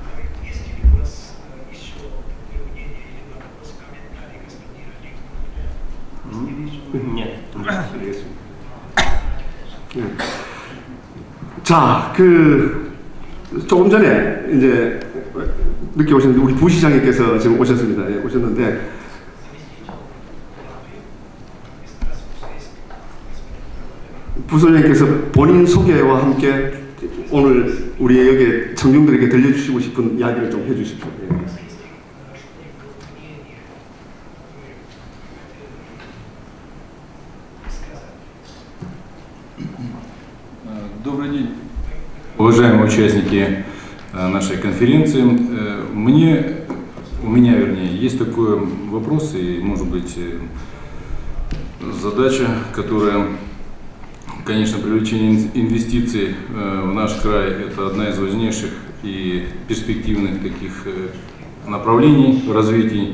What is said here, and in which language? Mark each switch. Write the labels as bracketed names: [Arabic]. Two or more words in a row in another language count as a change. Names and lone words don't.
[Korean] 자, 조금 전에 이제 늦게 오셨는데 우리 부시장님께서 지금 오셨습니다. 예, 오셨는데 부소장님께서 본인 소개와 함께 오늘 우리 여기 청중들에게 들려주시고 싶은 이야기를 좀 해주십시오. 예. [Russian] Добрый день, уважаемые участники нашей конференции. У меня, вернее, есть такой вопрос и, может быть, задача, которая, конечно, привлечение инвестиций в наш край – это одна из важнейших и перспективных таких направлений в развитии.